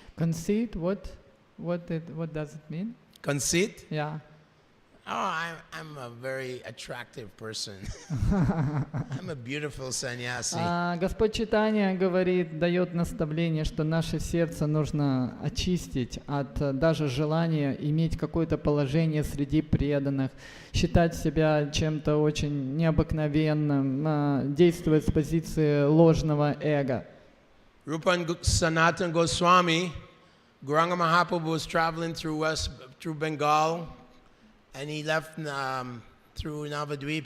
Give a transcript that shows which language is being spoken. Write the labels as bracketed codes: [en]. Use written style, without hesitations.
[en] Conceit, what does it mean? Conceit? Yeah. Oh, I'm a very attractive person. I'm a beautiful sannyasi. [ru] Господь Чайтанья говорит, дает наставление, что наше сердце нужно очистить от даже желания иметь какое-то положение среди преданных, считать себя чем-то очень необыкновенным, действовать с позиции ложного эго. Rupa Sanatana Goswami Gauranga Mahaprabhu was traveling through Bengal, and he left through Navadvip.